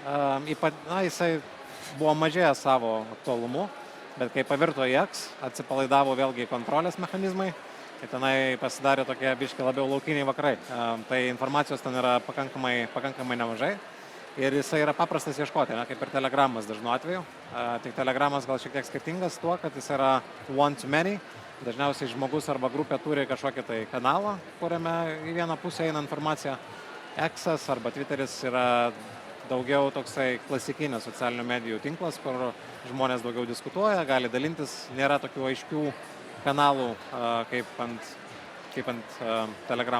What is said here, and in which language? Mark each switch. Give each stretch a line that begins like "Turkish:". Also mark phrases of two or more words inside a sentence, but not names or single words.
Lithuanian: Jisai buvo mažėjęs savo aktualumu, bet kai pavirto į X, atsipalaidavo vėlgi kontrolės mechanizmai, tai tenai pasidarė tokie biški labiau laukiniai vakarai. Tai informacijos ten yra pakankamai nemažai ir jisai yra paprastas ieškoti, ne, kaip ir Telegramas dažnu atveju. Tik Telegramas gal šiek tiek skirtingas tuo, kad jis yra
English: one to many.
Lithuanian: Dažniausiai žmogus arba grupė turi kažkokį tai kanalą, kuriame į vieną pusę eina informacija. X'as arba Twitteris yra daugiau toksai klasikinis socialinių medijų tinklas, kur žmonės daugiau diskutuoja, gali dalintis, nėra tokių aiškių kanalų kaip ant Telegramų.